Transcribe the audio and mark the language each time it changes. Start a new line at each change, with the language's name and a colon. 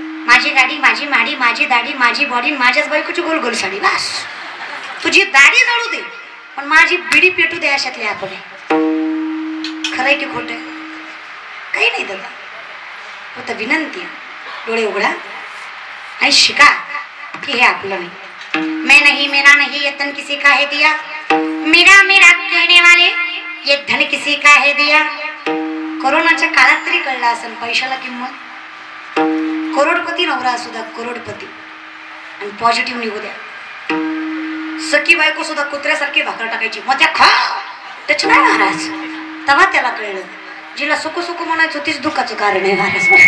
Marathi: माझी गाडी, माझी माडी, माझी दाढी, माझी बॉडी, माझ्याच बायकोची गोल गोल साडी. बस तुझी दाढी जळू दे पण माझी बिडी पेटू दे अशातले आपण. खरंय की खोटं? काही नाही दादा. फक्त विनंती, डोळे उघडा आणि शिका की हे आपलं नाही.
Hindi: मैं नहीं मेरा नहीं ये तन किसी का है दिया, मेरा मेरा कहने वाले ये धन किसी का है दिया.
Marathi: कोरोनाच्या काळात तरी कळलं असेल पैशाला किंमत. करोडपती नवरा असू द्या, करोडपती, आणि पॉझिटिव्ह निघू द्या. सखी बायको सुद्धा कुत्र्यासारखी भाकर टाकायची, मग त्या खा त्याच नाही महाराज. तेव्हा त्याला कळलं जिला सुकू सुकू म्हणायचं तीच दुःखाचं कारण आहे महाराज.